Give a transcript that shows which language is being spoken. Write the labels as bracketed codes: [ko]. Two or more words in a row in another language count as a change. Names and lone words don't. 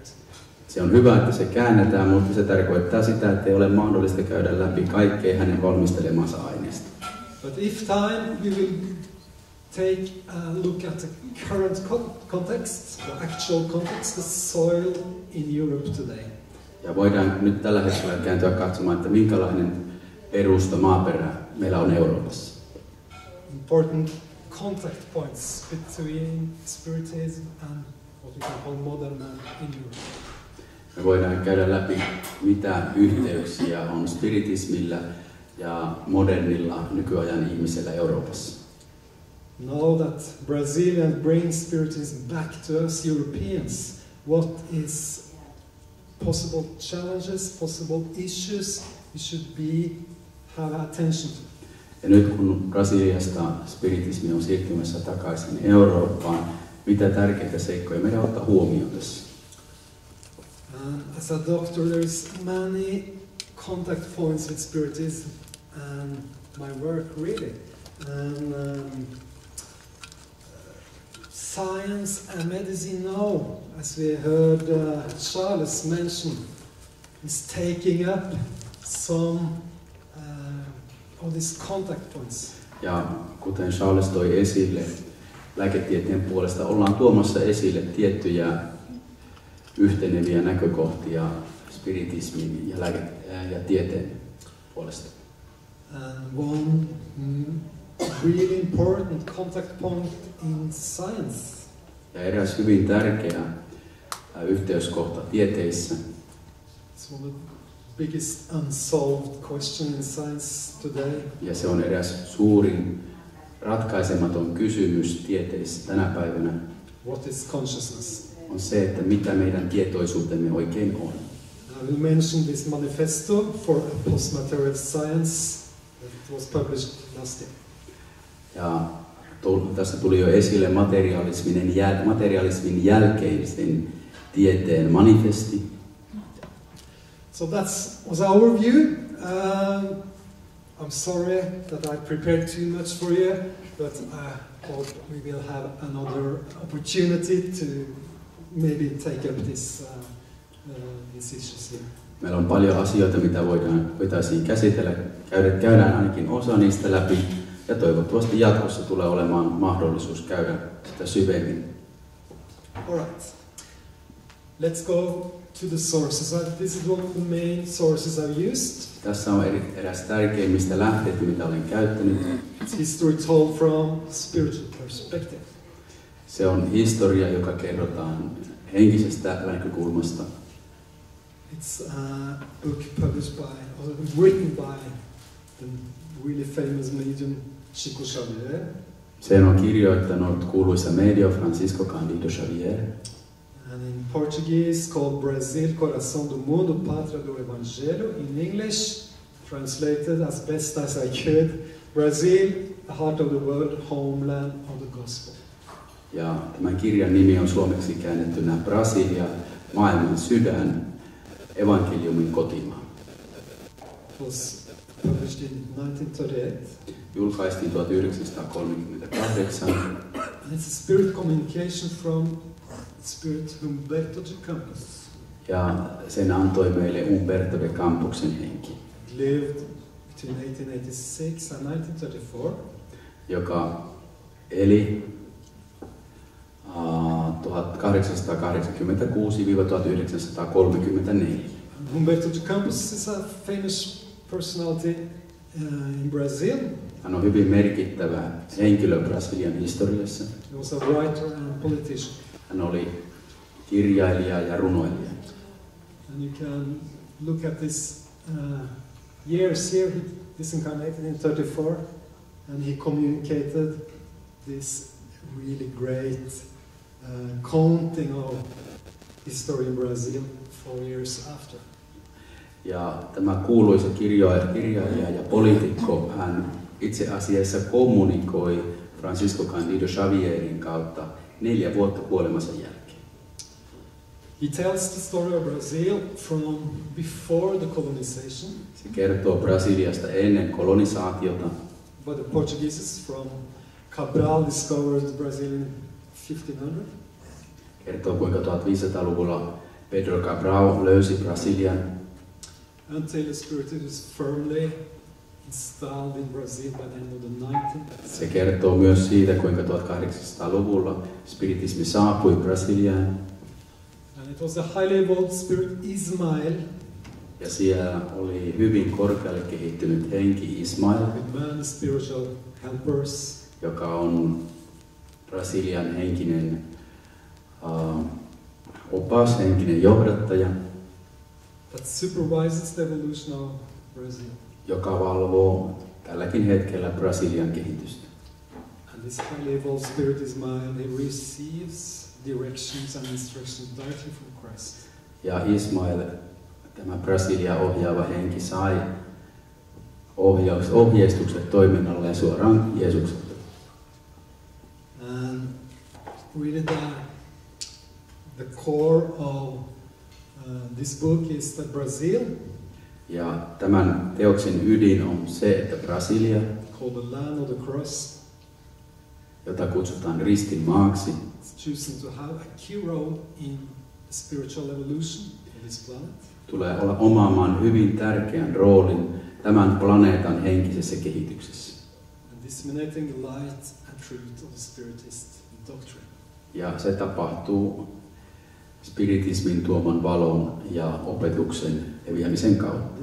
[fi] Se on hyvä, että se käännetään, mutta se tarkoittaa sitä, että ei ole mahdollista käydä läpi kaikkea hänen valmistelemansa aineesta. [en] But if time, we will take a look at the current context, the actual context, the soil in Europe today. [fi] Ja voidaan nyt tällä hetkellä kääntyä katsomaan, että minkälainen perusta, maaperä meillä on Euroopassa. [en] Important contact points between Spiritism and what we can call modern man in Europe. [fi] Me voidaan käydä läpi, mitä yhteyksiä on spiritismillä ja modernilla nykyajan ihmisellä Euroopassa. [en] Now that Brazilians bring Spiritism back to us Europeans, what is possible challenges, possible issues we should have attention to? [fi] Ja nyt kun Brasiliasta spiritismi on siirtymässä takaisin Eurooppaan, mitä tärkeitä seikkoja meidän ottaa huomioon tässä? [en] As a doctor, there is many contact points with Spiritism and my work really. And science and medicine now, as we heard Charles mention, is taking up some of these contact points. [fi] Ja kuten Charles toi esille, lääketieteen puolesta ollaan tuomassa esille tiettyjä yhteneviä näkökohtia spiritismin ja tieteen puolesta. [en] And one really important contact point in science. [fi] Ja eräs hyvin tärkeä yhteyskohta tieteissä. [en] It's one of the biggest unsolved question in science today. [fi] Ja se on eräs suurin ratkaisematon kysymys tieteissä tänä päivänä. [en] What is consciousness? [fi] On se, että mitä meidän tietoisuutemme oikein on. [en] I will mention this manifesto for postmaterial science that was published last year. [fi] Ja tässä tuli jo esille materialismin jälkeisen tieteen manifesti. [en] So that was our view. I'm sorry that I prepared too much for you, but I hope we will have another opportunity to maybe take up these issues here. [fi] Meillä on paljon asioita, mitä voitaisiin käsitellä. Käydään ainakin osa niistä läpi. Ja toivottavasti jatkossa tulee olemaan mahdollisuus käydä sitä syvemmin. [en] All right. Let's go to the sources. This is one of the main sources I've used. [fi] Tässä on eräs tärkeimmistä lähteitä, mitä olen käyttänyt. [en] It's history told from spiritual perspective. [fi] Se on historia, joka kerrotaan henkisestä näkökulmasta. [en] It's a book written by the really famous medium Chico Xavier. [fi] Sen on kirjoittanut kuuluisa medio Francisco Cândido Xavier. [en] And in Portuguese called Brazil, Coração do Mundo, Pátria do Evangelho. In English, translated as best as I could, Brazil, the heart of the world, homeland of the gospel. [fi] Ja tämän kirjan nimi on suomeksi käännettynä Brasilia, maailman sydän, evankeliumin kotimaa. [en] It was published in 1938. [fi] Julkaistiin 1938. [en] And it's a spirit communication from Spirit Humberto de Campos. [fi] Ja sen antoi meille Umberto de Camposin henki, [en] Lived between 1886 and 1934. [fi] joka eli 1886-1934. [en] Humberto de Campos is a famous personality in Brazil. [fi] Hän on hyvin merkittävä henkilö Brasilian historiassa. [en] He was a writer and politician. [fi] Hän oli kirjailija ja runoilija. [en] And you can look at this years here. He disincarnated in 34, and he communicated this really great counting of history in Brazil 4 years after. [fi] Ja tämä kuuluisa kirjailija ja poliitikko, hän itse asiassa kommunikoi Francisco Cândido Xavierin kautta 4 vuotta kuolemansa jälkeen. [en] He tells the story of Brazil from before the colonization. [fi] Se kertoo Brasiliasta ennen kolonisaatiota. [en] But the Portuguese from Cabral discovered Brazil in 1500. [fi] Kertoo kuinka 1500-luvulla Pedro Cabral löysi Brasilian. [en] Until the Spiritism was firmly installed in Brazil by the end of the 19th. [fi] Se kertoo myös siitä, kuinka 1800-luvulla spiritismi saapui Brasiliaan. [en] And it was a highly evolved spirit, Ismael. [fi] Ja siellä oli hyvin korkealle kehittynyt henki Ismael, [en] With man spiritual helpers. [fi] joka on Brasilian henkinen opas, henkinen johdattaja, [en] That supervises the evolution of Brazil. [fi] joka valvoo tälläkin hetkellä Brasilian kehitystä. [en] And this highly evolved spirit Ismael, he receives directions and instructions directly from Christ. [fi] Ja Ismael, tämä Brasilia ohjaava henki, sai ohjeistukset toiminnalle suoraan Jeesukselta. [en] And really the core of this book is that Brazil, [fi] Ja tämän teoksen ydin on se, että Brasilia, [en] called the land of the cross, [fi] jota kutsutaan ristin maaksi, [en] is choosing to have a key role in the spiritual evolution of this planet. [fi] tulee olla omaamaan hyvin tärkeän roolin tämän planeetan henkisessä kehityksessä. [en] And disseminating the light and truth of the spiritist doctrine. [fi] Ja se tapahtuu spiritismin tuoman valon ja opetuksen leviämisen kautta.